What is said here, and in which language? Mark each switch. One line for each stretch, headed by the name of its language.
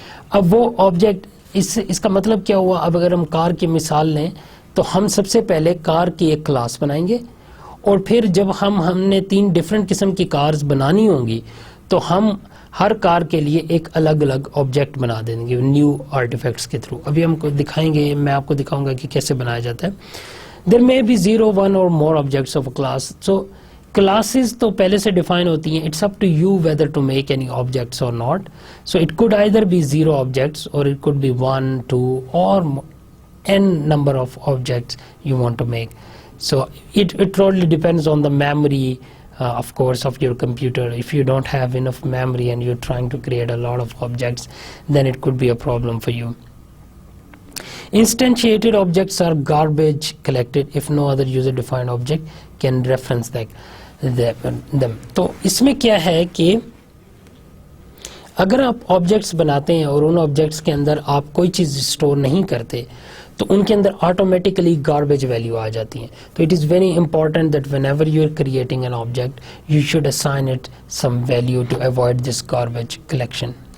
Urdu: اب وہ آبجیکٹ اس کا مطلب کیا ہوا؟ اب اگر ہم کار کی مثال لیں تو ہم سب سے پہلے کار کی ایک کلاس بنائیں گے اور پھر جب ہم نے 3 ڈفرینٹ قسم کی کارز بنانی ہوں گی تو ہم ہر کار کے لیے ایک الگ الگ آبجیکٹ بنا دیں گے نیو آرٹیفیکٹس کے تھرو. ابھی ہم کو دکھائیں گے, میں آپ کو دکھاؤں گا کہ کیسے بنایا جاتا ہے.
English: there may be 0, 1 or more objects of a class. so
Urdu: classes تو پہلے سے ڈیفائن ہوتی ہیں.
English: It's up to you whether to make any objects or not. So it could either be 0 objects or it could be 1, 2 or n number of objects you want to make. So it totally depends on the memory of course of your computer. If you don't have enough memory and you're trying to create a lot of objects, then it could be a problem for you. Instantiated objects are garbage collected if no other user defined object can reference them.
Urdu: تو اس میں کیا ہے کہ اگر آپ objects بناتے ہیں اور ان آبجیکٹس کے اندر آپ کوئی چیز اسٹور نہیں کرتے تو ان کے اندر آٹومیٹیکلی گاربیج ویلیو آ جاتی ہیں.
English: تو it is very important that whenever you are creating an object you should assign it some value to avoid this garbage collection.